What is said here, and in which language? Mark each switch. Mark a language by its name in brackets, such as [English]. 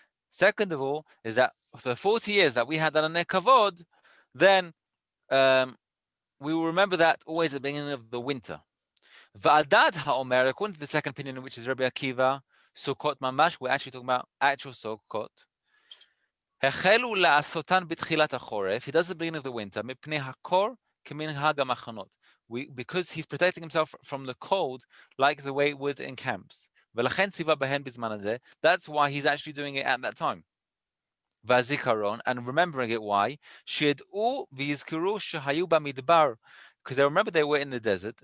[English] Second of all, is that for the 40 years that we had ananei kavod, then we will remember that always at the beginning of the winter. [Hebrew] Va'adad ha'omer, [English] according to the second opinion, which is Rabbi Akiva, [Hebrew] Sukkot mamash, [English] we're actually talking about actual Sukkot. [Hebrew] החלו לעשותן בתחילת החורף, [English] he does the beginning of the winter, [Hebrew] מפני הקור כמנהג המחנות. [English] Because he's protecting himself from the cold like the way it would in camps. [Hebrew] ולכן ציווה בהן בזמן הזה, [English] that's why he's actually doing it at that time. [Hebrew] והזיכרון, [English] and remembering it, why? [Hebrew] שידעו ויזכרו שהיו במדבר, [English] because they remember they were in the desert.